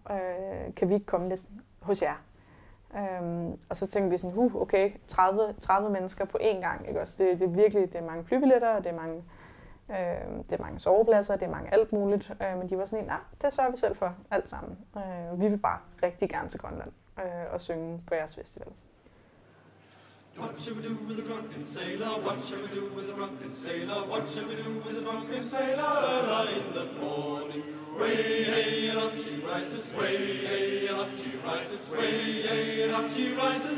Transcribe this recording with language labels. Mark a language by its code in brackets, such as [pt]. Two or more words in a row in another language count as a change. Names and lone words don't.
[da] Kan vi ikke komme lidt hos jer? Og så tænkte vi sådan, okay, 30 mennesker på én gang, ikke også? Det er virkelig, det er mange flybilletter, og det er mange sovepladser, det er mange alt muligt. Men de var sådan, nej, det sørger vi selv for, alt sammen. Vi vil bare rigtig gerne til Grønland og synge på jeres festival. [en] What shall we do with a drunken sailor? What shall we do with a drunken sailor? What shall we do with a drunken sailor? Early in the morning, way hey and up she rises, way hey and up she rises, way hey and up she rises.